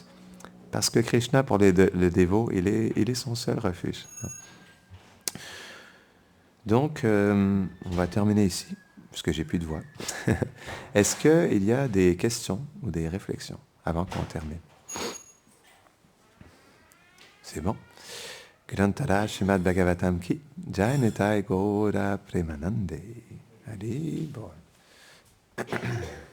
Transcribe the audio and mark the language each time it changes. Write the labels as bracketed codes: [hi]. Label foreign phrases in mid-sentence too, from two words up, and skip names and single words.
[fr] Parce que Krishna, pour le dévot, il est son seul refuge. Donc, on va terminer ici, puisque j'ai plus de voix. Est-ce qu'il y a des questions ou des réflexions avant qu'on termine? C'est bon. [hi] ग्रंथराज श्रीमद् भागवतम् की जय [bn] নিতাই গৌর প্রেমানন্দে. হরি বোল.